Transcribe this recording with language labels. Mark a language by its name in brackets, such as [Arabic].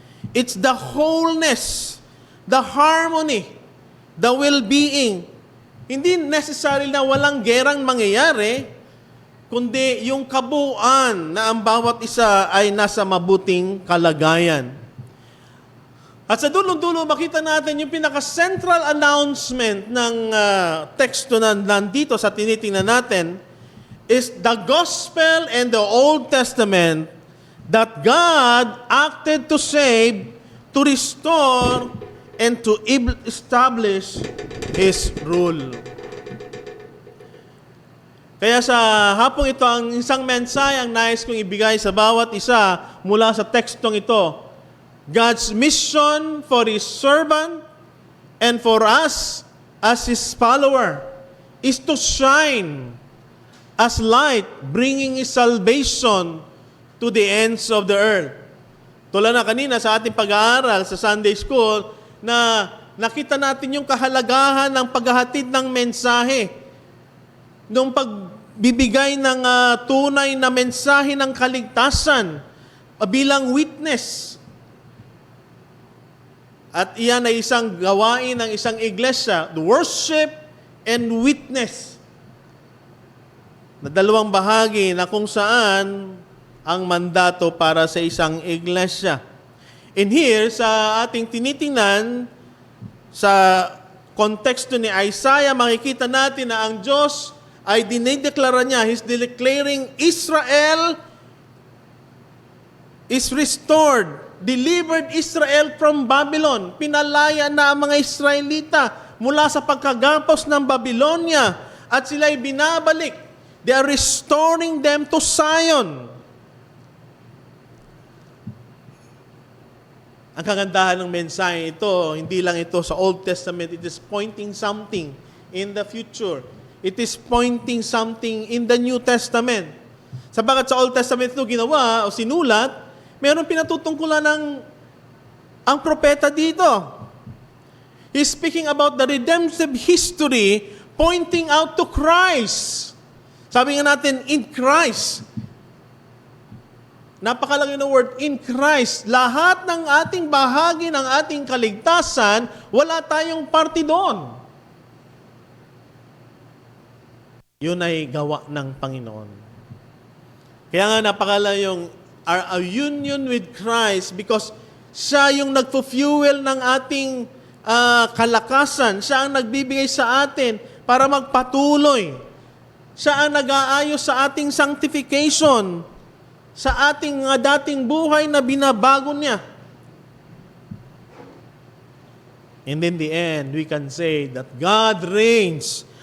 [English] It's the wholeness, the harmony, the well-being. [Filipino] Hindi necessary na walang gerang mangyayari, kundi yung kabuuan na ang bawat isa ay nasa mabuting kalagayan. At sa dulo-dulo, makita natin yung pinaka-central announcement ng teksto na nandito sa tinitingnan natin [English] is the gospel and the Old Testament that God acted to save, to restore, and to establish His rule. [Filipino] Kaya sa hapong ito, ang isang mensahe ang nais kong ibigay sa bawat isa mula sa tekstong ito. [English] God's mission for His servant and for us as His follower is to shine as light, bringing His salvation to the ends of the earth. [Filipino] Tulad na kanina sa ating pag-aaral sa Sunday School na nakita natin yung kahalagahan ng paghahatid ng mensahe, nung pagbibigay ng tunay na mensahe ng kaligtasan bilang witness. At iyan ay isang gawain ng isang iglesia, [English] the worship and witness. [Filipino] Na dalawang bahagi na kung saan ang mandato para sa isang iglesia. And here, sa ating tinitingnan, sa konteksto ni Isaiah, makikita natin na ang Diyos ay dinideklara niya, [English] He's declaring Israel is restored. Delivered Israel from Babylon. [Filipino] Pinalaya na ang mga Israelita mula sa pagkagapos ng Babylonia at sila'y binabalik. [English] They are restoring them to Zion. [Filipino] Ang kagandahan ng mensahe ito, hindi lang ito sa Old Testament, [English] it is pointing something in the future. It is pointing something in the New Testament. [Filipino] Sabagat sa Old Testament ito ginawa o sinulat, meron pinatutungkulan ng ang propeta dito. [English] He's speaking about the redemptive history pointing out to Christ. [Filipino] Sabi nga natin, in Christ. Napakalaki ng word, in Christ. Lahat ng ating bahagi ng ating kaligtasan, wala tayong parte doon. Yun ay gawa ng Panginoon. Kaya nga napakala yung [English] our union with Christ [Filipino] because siya yung nagpo-fuel ng ating kalakasan. Siya ang nagbibigay sa atin para magpatuloy. Siya ang nag-aayos sa ating sanctification, sa ating dating buhay na binabago niya. [English] And in the end, we can say that God reigns.